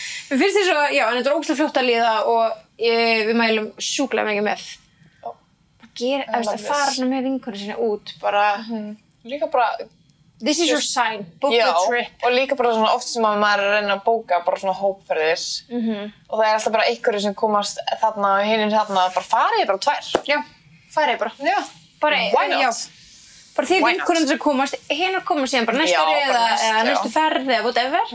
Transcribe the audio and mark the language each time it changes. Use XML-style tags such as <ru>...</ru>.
<is>Mér finnst þess að, já, en þetta er ógeðslega fljótt að líða og við mælum sjúklega mikið með. Að fara svona með vinkonur sinni út, bara... Líka bara...</is> <en>This is your sign, book the trip.</en> <is>Og líka bara svona oft sem að maður er að reyna að bóka bara svona hópferðir. Og það er alltaf bara einhverju sem komast þarna og hinir þarna, bara farið bara 2. Já, farið bara. Já. Bara,</is> <en>why not?</en> <is>Já. Bara því vinkonur sem komast, hinar komast síðan bara næstu ári eða næstu ferð eða whatever.</is>